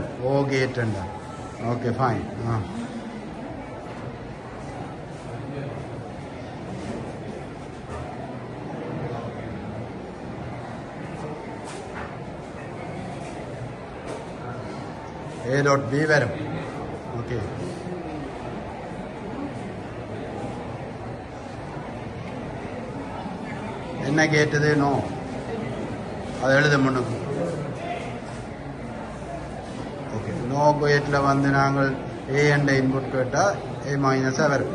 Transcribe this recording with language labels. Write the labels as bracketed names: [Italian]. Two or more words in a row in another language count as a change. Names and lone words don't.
[Malayalam] O ഗേറ്റ് ഉണ്ട്. [English] okay, fine. A dot B [Malayalam] വരും. ഓക്കെ, [Tamil] என்ன கேட்டது? நோ, அதை எழுத முன்னுக்கு. ஓகே, நோ கேட்டில் வந்து நாங்கள் ஏ என்ற இன்புட் கேட்டால் ஏ மைனஸாக வரும்.